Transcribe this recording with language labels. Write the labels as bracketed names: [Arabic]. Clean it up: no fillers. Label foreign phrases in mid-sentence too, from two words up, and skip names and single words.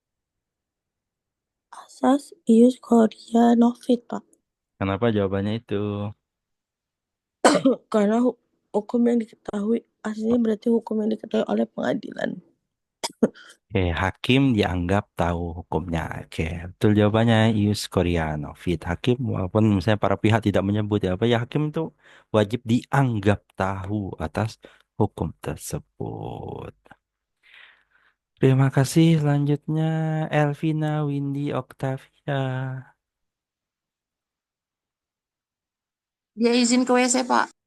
[Latin] Asas ius Korea Novit, Pak. [Indonesian] Kenapa jawabannya itu? Karena hukum yang diketahui aslinya berarti hukum yang diketahui oleh pengadilan. Oke, hakim dianggap tahu hukumnya. Oke, betul jawabannya [Latin] ius Koreano fit. [Indonesian] Hakim walaupun misalnya para pihak tidak menyebut ya apa ya hakim itu wajib dianggap tahu atas hukum tersebut. Terima kasih. Selanjutnya Elvina Windy Octavia. Dia izin ke WC, Pak.